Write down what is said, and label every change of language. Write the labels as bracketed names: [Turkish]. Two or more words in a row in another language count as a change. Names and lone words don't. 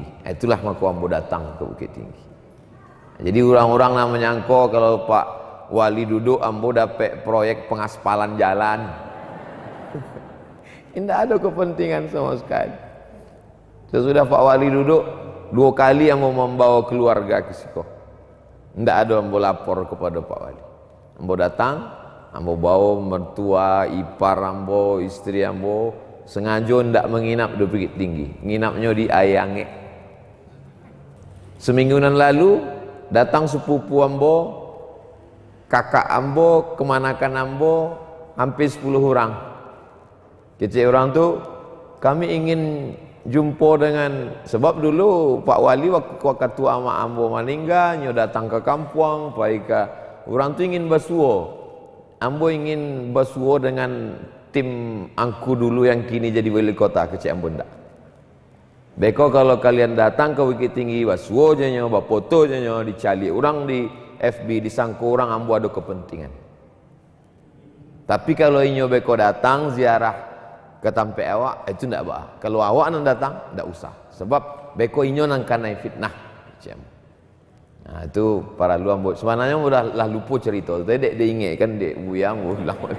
[Minangkabau] Itulah maka ambo datang ke Bukit Tinggi. Jadi orang-orang nak menyangka kalau Pak Wali duduk ambo dapat proyek pengaspalan jalan. [Indonesian] Tidak ada kepentingan sama sekali. [Minangkabau] Sesudah Pak Wali duduk 2 kali ambo membawa keluarga ke situ. [Indonesian] Tidak ada ambo lapor kepada Pak Wali. [Minangkabau] Ambo datang, ambo bawa mertua, ipar ambo, istri ambo. [Indonesian] Sengaja tidak menginap di Bukit Tinggi, nginapnya di Ayange. [Minangkabau] Semingguan lalu datang sepupu ambo, kakak ambo, kemanakan ambo, [Indonesian] hampir 10 orang. [Minangkabau] Kecil orang tu, kami ingin jumpa dengan, sebab dulu Pak Wali waktu ketua ama ambo meninggal, nyo datang ke kampung, pergi ke orang tu ingin bersuo. Ambo ingin bersuo dengan tim angku dulu yang kini jadi wali kota ke Cik Ambo ndak. Beko kalau kalian datang ke Bukit Tinggi, basuo je nyo, bafoto je nyo, dicali orang di FB, disangka orang ambo ada kepentingan. Tapi kalau inyo beko datang ziarah ke tampe awak, itu ndak bah. Kalau awak nak datang, ndak usah. Sebab beko inyo nang kanai fitnah. Cik Ambo. Nah itu para lu ambo. Sebenarnya udah lah lupa cerita. Tadi dek ingat kan dek buyang ulang.